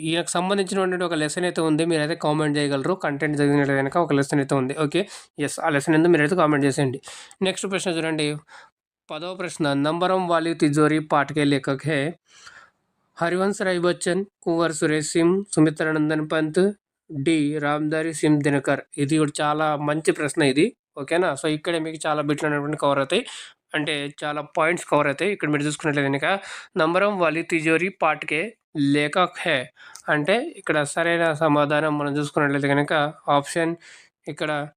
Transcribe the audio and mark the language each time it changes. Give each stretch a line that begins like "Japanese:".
Telugu: ఈయనకు సంబంధించినటువంటి ఒక లెసన్ అయితే ఉంది, మీరైతే కామెంట్ చేయగలరు. కంటెంట్ చదివినట్టు కనుక ఒక లెసన్ అయితే ఉంది. ఓకే, ఎస్, ఆ లెసన్ ఏందో మీరైతే కామెంట్ చేసేయండి. నెక్స్ట్ ప్రశ్న చూడండి. 10వ ప్రశ్న.
Hindi: నంబరం वाली तिजोरी पाठ के लेखक है हरिवंश राय बच्चन, कुंवर सुरेश सिंह, सुमित्रानंदन पंत, డి రామ్దారి సింగ్ దినకర్.
Telugu: ఇది కూడా చాలా మంచి ప్రశ్న ఇది. ఓకేనా. సో ఇక్కడ మీకు చాలా బిట్లు అనేటువంటి కవర్ అవుతాయి, అంటే చాలా పాయింట్స్ కవర్ అవుతాయి. ఇక్కడ మీరు చూసుకున్నట్లయితే కనుక
Hindi: నంబరం వాలి తిజోరీ పాట్కే లేఖక్ హే
Telugu: అంటే ఇక్కడ సరైన సమాధానం మనం చూసుకున్నట్లయితే కనుక ఆప్షన్ ఇక్కడ